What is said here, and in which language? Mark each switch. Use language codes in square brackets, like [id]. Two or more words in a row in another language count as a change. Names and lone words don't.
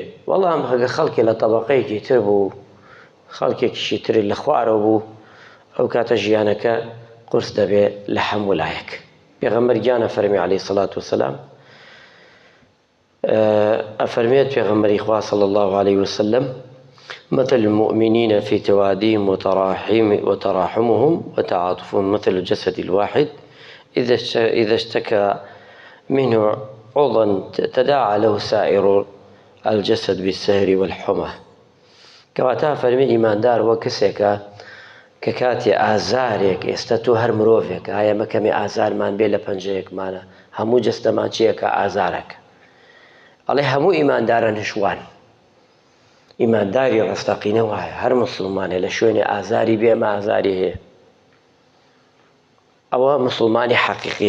[ckb] وەڵام ئەگەر خەڵکی لە تەبەقەیەکی تر بوو، خەڵکێکیشی تر لە خوارەوە بوو، ئەو کاتە ژیانەکە قورس دەبێ لە هەموو لایەک. پێغەمبەر گیانە فەرمی [ar] عەلەیهی السەڵات وەسەلام [ckb] ئەفەرمێت پێغەمبەری خوا [ar] صلی الله عليه وسلم مثل المؤمنين في توادهم وتراحمهم وتعاطفهم مثل الجسد الواحد إذا اشتكى منه عضوا تداعى له سائر الجسد بالسهر والحمى. [ckb] كواتا فەرمی ئیماندار وە کەسێکە کە کاتی ئازارێک ئێستا تۆ هەر مرۆڤێک هەیە مەکەمێ ئازارمان بێ لە پەنجەیەکمانە، هەموو جەستەمان چیەکە ئازارەکە. ئەڵێ هەموو ئیماندارە نشوان. ئیمانداری ڕستەقینە وایە هەر مسلمانێ لە شوێنێ ئازاری بێ ئەمە ئازاری هەیە، ئەوە مسلمانی حەقیقیە.